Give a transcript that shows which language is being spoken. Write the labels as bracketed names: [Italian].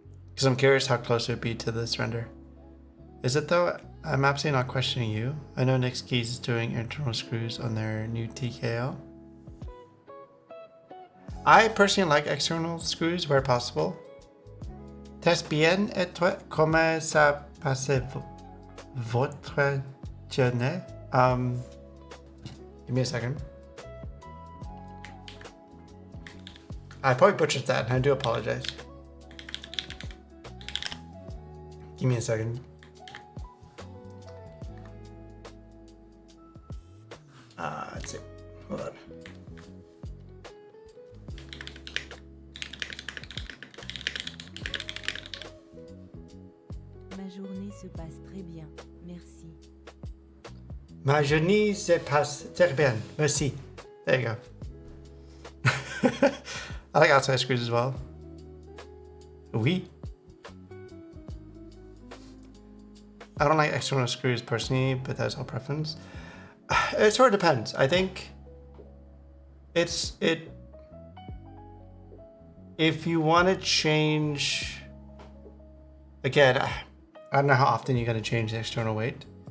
[English] Because I'm curious how close it would be to this render. Is it though? I'm absolutely not questioning you. I know Nick Skis is doing internal screws on their new TKL. I personally like external screws where possible. [French] Test bien et toi, comment ça passe votre journée? [English] Give me a second. I probably butchered that and I do apologize. Give me a second. Let's see. Hold on. [French] Ma journée se passe très bien, merci. Ma journée se passe très bien, merci. [English] There you go. I like outside screws as well. Oui. I don't like external screws personally, but that's all preference. It sort of depends. I think if you want to change, again, I don't know how often you're going to change the external weight.